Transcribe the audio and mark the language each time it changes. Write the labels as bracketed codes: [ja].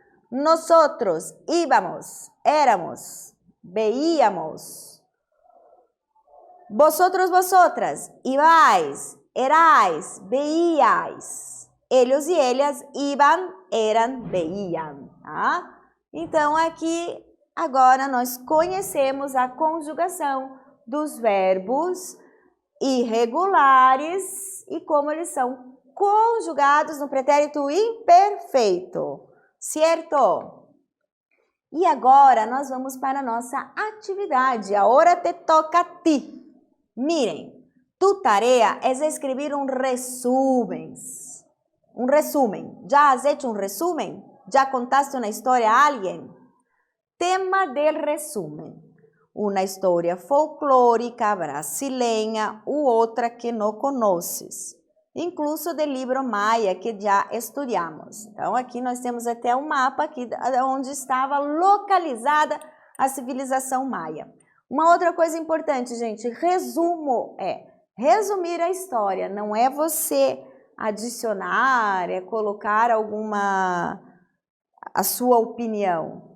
[es] Nosotros íbamos, éramos, veíamos. Vosotros, vosotras, ibais, erais, veíais. Ellos e ellas iban, eram, veían. [pt] Tá? Então, aqui, agora, nós conhecemos a conjugação dos verbos irregulares e como eles são conjugados no pretérito imperfeito. Certo? E agora, nós vamos para a nossa atividade. [es] Agora te toca a ti. Miren, tu tarea es escribir un resumen. Un resumen. ¿Ya has hecho un resumen? ¿Ya contaste una historia a alguien? Tema del resumen. Una historia folclórica brasileña u otra que no conoces. Incluso del libro Maya [pt] que já estudamos. Então, aqui nós temos até um mapa aqui onde estava localizada a civilização maia. Uma outra coisa importante, gente, resumo é resumir a história, não é você adicionar, é colocar a sua opinião.